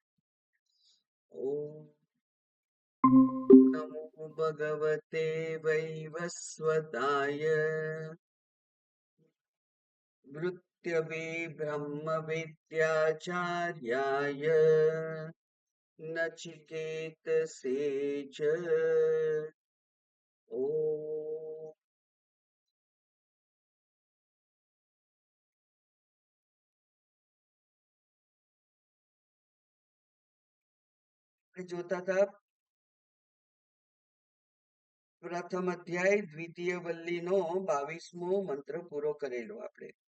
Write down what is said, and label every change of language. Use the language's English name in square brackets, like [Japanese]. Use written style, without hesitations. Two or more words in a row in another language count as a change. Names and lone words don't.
[Sanskrit] ॐ नमो भगवते वैवस्वताय भृत्यवे ब्रह्मविद्याचार्याय नचिकेतसे च ॐ [Gujarati] જોતા હતા પ્રથમ અધ્યાય દ્વિતીય વલ્લીનો 22મો મંત્ર પૂરો કરેલો આપણે.